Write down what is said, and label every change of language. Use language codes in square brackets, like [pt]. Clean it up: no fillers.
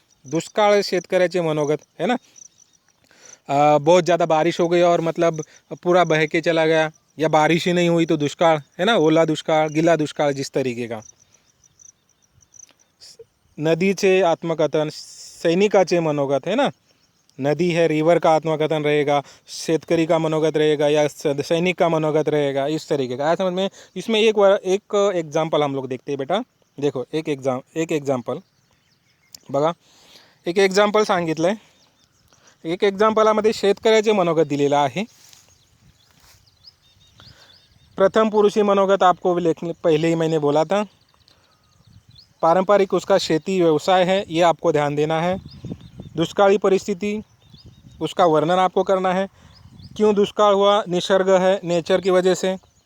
[mr] दुष्काळ शेतकऱ्याचे मनोगत [hi] है ना, बहुत ज़्यादा बारिश हो गई और मतलब पूरा बह के चला गया, या बारिश ही नहीं हुई तो दुष्काळ है ना, [mr] ओला दुष्काळ [hi] गिला दुष्काळ जिस तरीके का। [mr] नदीचे आत्मकथन, सैनिकाचे मनोगत [hi] है ना, नदी है रिवर का आत्मकथन रहेगा, शेतकरी का मनोगत रहेगा या सैनिक का मनोगत रहेगा, इस तरीके का। समझ में। इसमें एक एग्जाम्पल हम लोग देखते हैं बेटा, देखो [mr] एक एग्जाम्पल बघा, एक एग्जाम्पल सांगितलं आहे, एक एग्जाम्पलामध्ये शेतकऱ्याचे मनोगत दिलेलं आहे। [hi] प्रथम पुरुषी मनोगत आपको पहले ही मैंने बोला था, पारंपरिक उसका खेती व्यवसाय है, ये आपको ध्यान देना है। दुष्काली परिस्थिति उसका वर्णन आपको करना है, क्यों दुष्काल हुआ, निसर्ग है नेचर की वजह से।